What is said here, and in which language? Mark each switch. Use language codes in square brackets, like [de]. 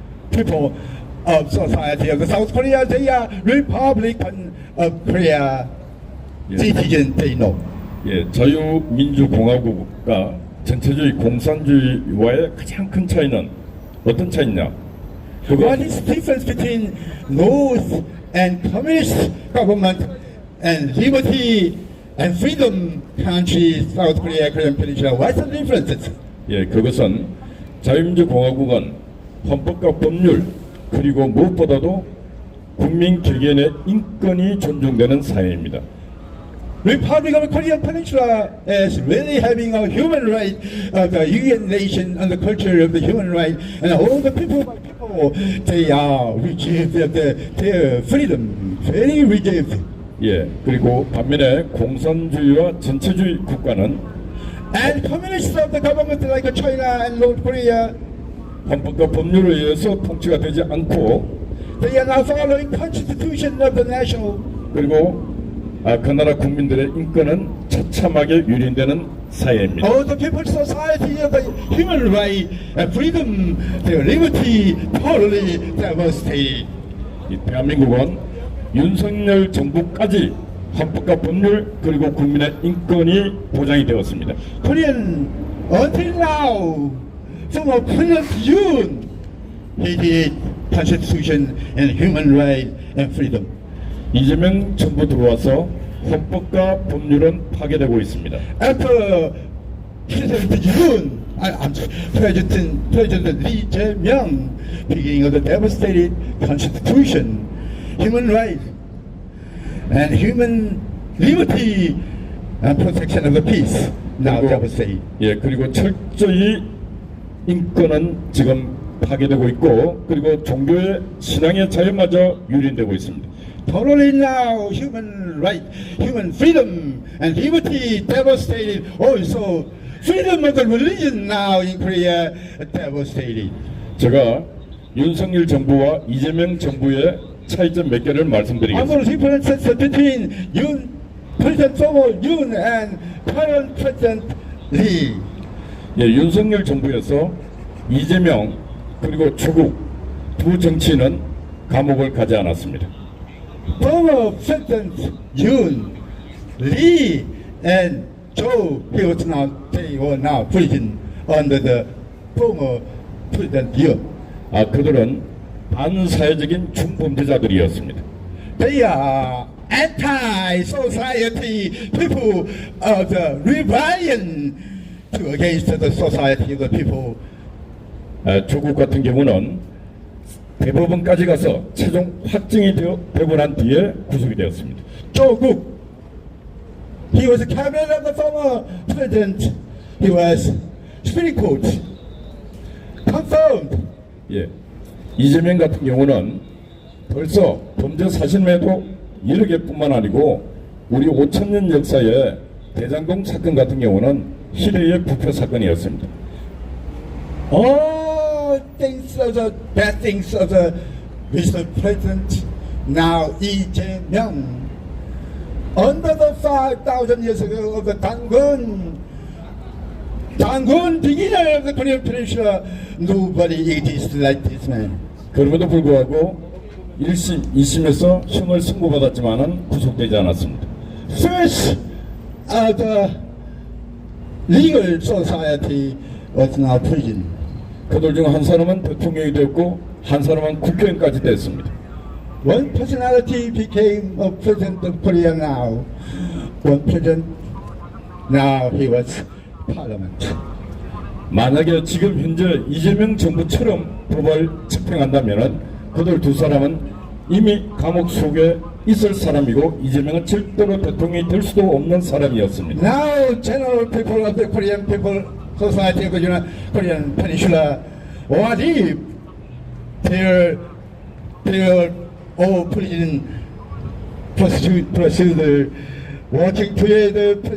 [en] People of society of the South Korea, they are Republican of Korea citizen. They know. [ko] 예, 자유민주공화국과 전체주의 공산주의와의 가장 큰 차이는 어떤 차이냐? [en] What is the difference between North and communist government and liberty and freedom country, South Korea, Korean Peninsula? What's the difference? [ko] 예, 그것은 자유민주공화국은 헌법과 법률 그리고 무엇보다도 국민 개개인의 인권이 존중되는 사회입니다. [en] Republic of Korean Peninsula is really having a human right of the UN nation and the culture of the human right, and all the people, they are reserved their freedom, very reserved. [ko] 예, 그리고 반면에 공산주의와 전체주의 국가는 [en] And communists of the government like China and North Korea, [ko] 헌법과 법률에 의해서 통치가 되지 않고 [en] they are not following constitution of the national. [ko] 그리고 그 나라 국민들의 인권은 처참하게 유린되는 사회입니다. [en] All the people's society of the human right and freedom, their liberty, totally devastated. [ko] 이 대한민국은 윤석열 정부까지 헌법과 법률 그리고 국민의 인권이 보장이 되었습니다. [en] Korean until now, from President Yoon, he did constitution and human right and freedom. [ko] 이재명 정부 들어와서 헌법과 법률은 파괴되고 있습니다. [en] After President Yoon President Lee Jae-myung, beginning of the devastated constitution, human rights, and human liberty and protection of the peace. Now devastated. [ko] 예, 그리고 철저히 인권은 지금 파괴되고 있고, 그리고 종교의 신앙의 자유마저 유린되고 있습니다. [en] Totally now human right, human freedom and liberty devastated. Also, freedom of the religion now in Korea devastated. [ko] 제가 윤석열 정부와 이재명 정부의 차이점 몇 개를 [en] I'm [ko] 말씀드리겠습니다. [en] going to difference between President former Yoon and current President Lee. [ko] 예, 윤석열 정부에서 이재명 그리고 조국 두 정치인은 감옥을 가지 않았습니다. [en] Former President Yoon, Lee, and Joe, they were now prison under the former President Yoon. [ko] 그들은 반사회적인 중범죄자들이었습니다. [en] They are anti-society people of the rebellion to against the society of the people. [ko] 조국 같은 경우는 대법원까지 가서 최종 확정이 되고 난 뒤에 구속이 되었습니다. [en] Joe Guk, he was a cabinet of the former president. He was Supreme Court confirmed. [ko] 예, 이재명 같은 경우는 벌써 범죄 사실매도 여러 개뿐만 아니고 우리 5,000년 역사의 대장동 사건 같은 경우는 희대의 부패 사건이었습니다. [en] All things of the bad things of the Mr. President now Lee Jae-myung under the 5,000 years ago of the Dangun beginner of the Korean Peninsula, nobody exists like this man. [ko] 그럼에도 불구하고 1심, 2심에서 형을 선고받았지만은 구속되지 않았습니다. [en] First, the legal society was now prison. [ko] 그들 중 한 사람은 대통령이 되었고 한 사람은 국회의원까지 됐습니다. [en] One personality became a president of Korea now. One president, now he was parliament. [ko] 만약에 지금 현재 이재명 정부처럼 법을 집행한다면은 그들 두 사람은 이미 감옥 속에 있을 사람이고 이재명은 절대로 대통령이 될 수도 없는 사람이었습니다. [en] Now, general people of the Korean people society of the Korean Peninsula, what if they are all prison procedure working together?